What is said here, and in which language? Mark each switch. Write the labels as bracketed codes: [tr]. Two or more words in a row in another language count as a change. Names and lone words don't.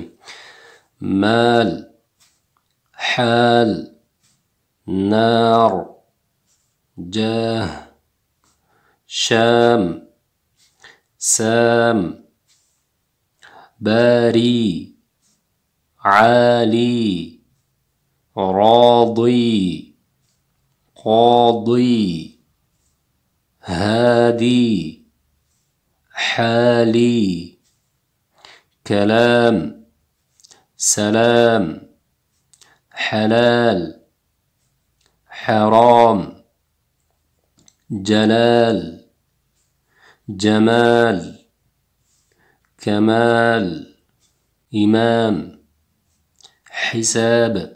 [ar] مال حال نار جاه شام سام باري علي, راضي قاضي هادي, حالي، كلام، سلام، حلال، حرام، جلال، جمال، كمال، إمام، حساب،